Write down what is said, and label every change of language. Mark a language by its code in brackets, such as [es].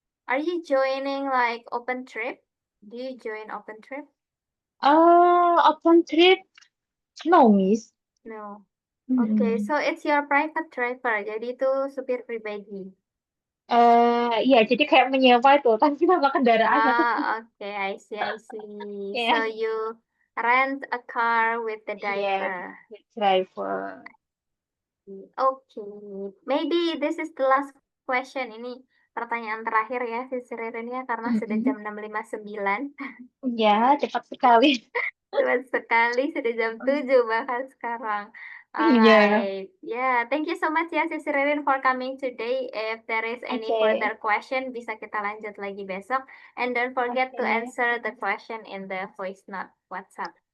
[en] Are you joining like open trip? Do you join open trip? Open trip? No, Miss. No. Okay, Mm-mm. so it's your private driver. [id] Jadi itu supir pribadi. Ya, jadi kayak menyewa itu, tapi nama kendaraannya tuh [en] Ah, okay, I see, I see. So [id] ya, [en] you rent a car with the [id] iya, [en] driver. with driver. Okay, maybe this is the last question. [id] Ini pertanyaan terakhir ya, si Ririn ya, karena sudah Mm-mm. jam 6.59. Ya, cepat sekali. Cepat sekali, sudah jam 7 bahkan sekarang. Iya, [en] Alright, yeah, thank you so much ya Sis Ririn for coming today. If there is any [id] oke, [en] further question, [id] bisa kita lanjut lagi besok. [en] And don't forget to [id] oke, [en] answer the question in the voice note WhatsApp.